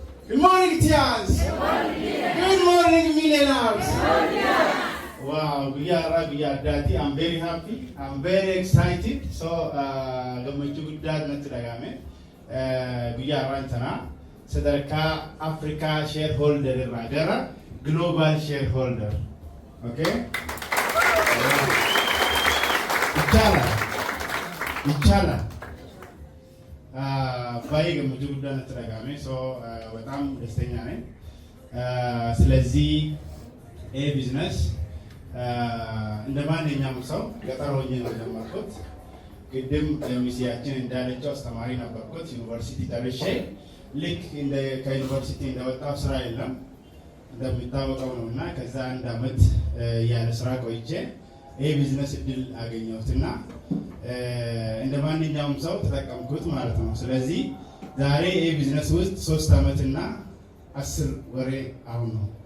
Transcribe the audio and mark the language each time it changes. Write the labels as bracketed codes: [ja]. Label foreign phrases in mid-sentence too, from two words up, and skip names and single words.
[en] Good morning, Tiaz. Good morning, millionaires. Wow, Daddy, I'm very happy. I'm very excited. So, [om] gammachuu guddaa natti dhagahame. Guyyaa har'aa sadarkaa [en] Africa shareholder [om] irraa gara [en] global shareholder. Okay? Inshallah. [om] ባይ gammachuu guddaa natti dhagahame. [am] So, በጣም ደስተኛ ነኝ። ስለዚህ ይሄ ቢዝነስ እንደ ማንኛውም ሰው ገጠር ሆኜ ነው የጀመርኩት። ቅድም ሚስያችን እንዳለችው አስተማሪ ነበርኩት። ዩኒቨርሲቲ ተርሼ ልክ ከዩኒቨርሲቲ እንደወጣሁ ስራ የለም እንደሚታወቀው ነው እና ከዛ አንድ አመት ያለ ስራ ቆይቼ ይሄ ቢዝነስ እድል አገኘሁትና እንደ ማንኛውም ሰው ተጠቀምኩት ማለት ነው። ስለዚህ ዛሬ ይሄ ቢዝነስ ውስጥ 3 አመትና 10 ወር አሁን ነው።